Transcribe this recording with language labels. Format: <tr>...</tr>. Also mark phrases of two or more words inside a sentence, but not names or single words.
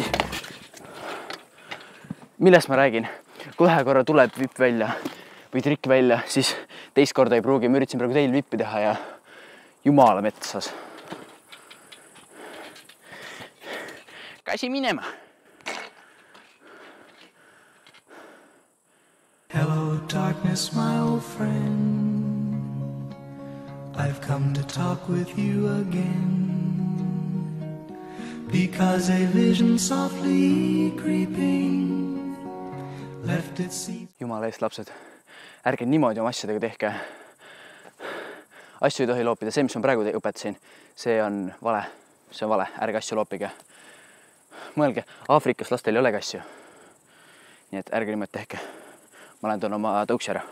<et>Millest ma räägin? Kui ühe korra tuleb vipp välja või trikk välja, siis teist korda ei pruugi. Ma üritasin praegu teil vippi teha ja jumala metsas. Käsi minema.</et> <en>Hello darkness, my old friend. I've come to talk with you again. Because a vision softly creeping left its seat.</en> <et>Jumala eest, lapsed, ärge niimoodi oma asjadega tehke. Asju ei tohi loopida. See, mis ma praegu õpetasin, see on vale. See on vale. Ärge asju loopige. Mõelge, Aafrikas lastel ei olegi asju. Nii et ärge niimoodi tehke. Ma lähen toon oma tõuksi ära.</et>